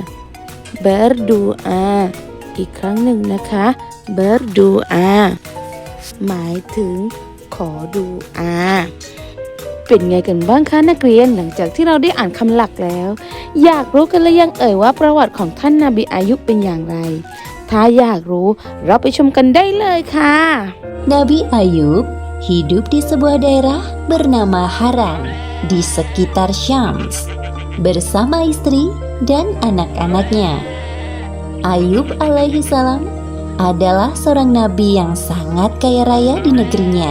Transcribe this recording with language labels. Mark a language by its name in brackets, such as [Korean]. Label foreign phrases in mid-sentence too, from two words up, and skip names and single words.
[Thai] อีกครั้งหนึ่งนะคะ berdoa หมายถึงขอดูอาเป็นไงกันบ้างคะนักเรียนหลังจากที่เราได้อ่านคำหลักแล้วอยากรู้กันหรือยังว่าประวัติของท่านนบีอายุบเป็นอย่างไรถ้าอยากรู้เราไปชมกันได้เลยค่ะ [Indonesian] Nabi Ayub hidup di sebuah daerah bernama Haran di sekitar Syams bersama istri dan anak-anaknya. Ayub alaihissalam adalah seorang nabi yang sangat kaya raya di negerinya.